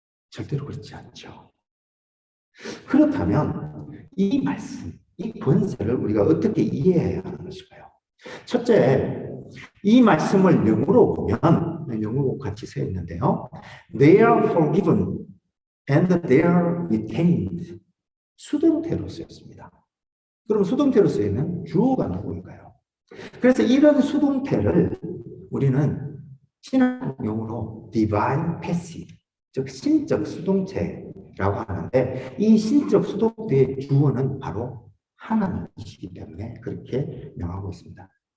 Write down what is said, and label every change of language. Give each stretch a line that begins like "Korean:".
Korean: 절대로 그렇지 않죠. 그렇다면 이 말씀, 이 권세를 우리가 어떻게 이해해야 하는 것일까요? 첫째, 이 말씀을 영어로 보면 영어로 같이 써 있는데요.
English: They are forgiven and they are retained.
Korean: 수동태로 쓰였습니다. 그럼 수동태로 쓰이는 주어가 누구일까요? 그래서 이런 수동태를 우리는 신학 용어로 divine passive, 즉 신적 수동태라고 하는데 이 신적 수동태의 주어는 바로 하나님이시기 때문에 그렇게 명하고 있습니다.